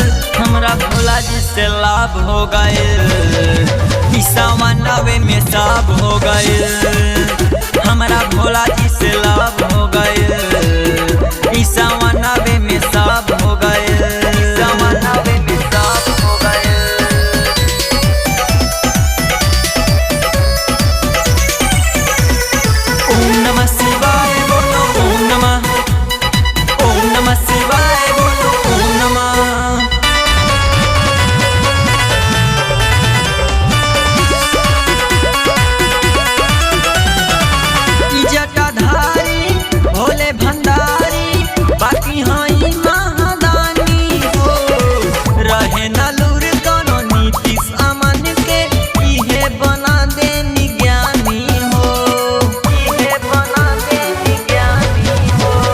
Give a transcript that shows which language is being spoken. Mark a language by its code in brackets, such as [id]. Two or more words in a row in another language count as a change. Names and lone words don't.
[bho] हमरा भोला जी से लाभ हो गइल, सावनवे में सब हो गइल। हमरा भोला जी से लाभ हो गइल, सावनवे में सब हो गइल, सावनवे में सब हो गइल। [sa] ओम नमः शिवाय बोलो ओम नमः, ओम नमः शिवाय बोलो ओम नमः। [bho] जटाधारी भोले भंडारी, बाकी हाई महादानी हो। रहे न लूर कोनो नीतीश अमन के, इहे बना दे ज्ञानी हो, इहे बना दे ज्ञानी हो।